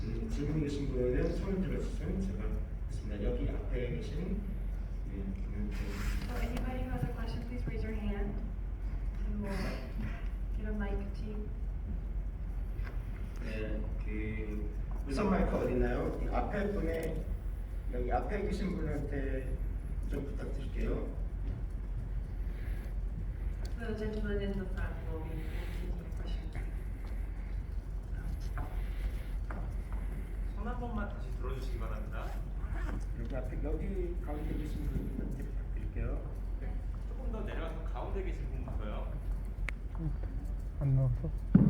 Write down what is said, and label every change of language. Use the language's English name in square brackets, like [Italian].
[Korean] 질문 계신 분은 손을 들어주시면 제가 했습니다. 여기 앞에 계신 [English] So anybody who has a question, please raise your hand and we'll get a mic to you. [Korean] 네, 그 무선 마이크 어디 있나요? 앞에 분에 여기 앞에 계신 분한테 좀 부탁드릴게요. [English] The gentleman in the front will be taking your question. [Korean] 손 한 번만 다시 들어주시기 바랍니다. 여기 앞에 여기 가운데 계신 분한테 부탁드릴게요. 조금 더 내려가서 가운데 계신 분부터요. 안 나왔어?